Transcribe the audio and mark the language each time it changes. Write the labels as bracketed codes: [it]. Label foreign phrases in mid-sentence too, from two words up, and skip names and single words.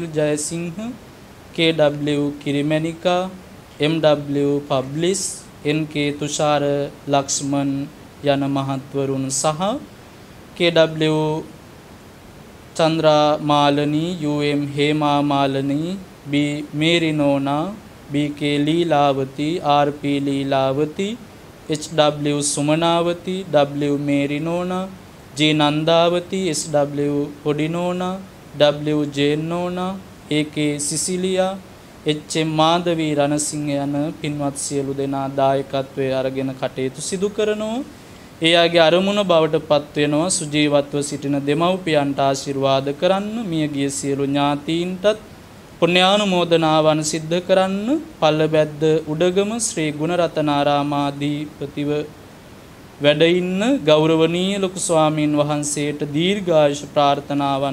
[si] ජයසිංහ, KW කිරිමැණිකා, MW පබ්ලිස්, NK තුෂාර ලක්ෂ්මන් යන මහත්වරුන් සහ KW චන්ද්‍රා මාලනී, UM හේමා මාලනී, B මේරිනෝනා, BK ලීලාවති, RP ලීලාවති, HW සුමනාවති, W මේරිනෝනා, J නන්දාවති, SW පොඩිනෝනා, W ජේනෝනා, AK සිසිලියා, HM මාධවී රණසිංහ යන පින්වත් සියලු දෙනා දායකත්වයේ අරගෙන කටයුතු සිදු කරනවා. එයාගේ අරමුණ බවට පත් වෙනවා සුජීවත්ව සිටින දෙමව්පියන්ට ආශිර්වාද කරන්න, මියගිය සියලු ඥාතීන්ටත් පුණ්‍යානුමෝදනාවන් සිද්ධ කරන්න, පල්ලබැද්ද උඩගම ශ්‍රී ගුණරතනාරාමාධිපතිව වැඩ ඉන්න ගෞරවනීය ලොකු ස්වාමීන් වහන්සේට දීර්ඝායුෂ ප්‍රාර්ථනාවන්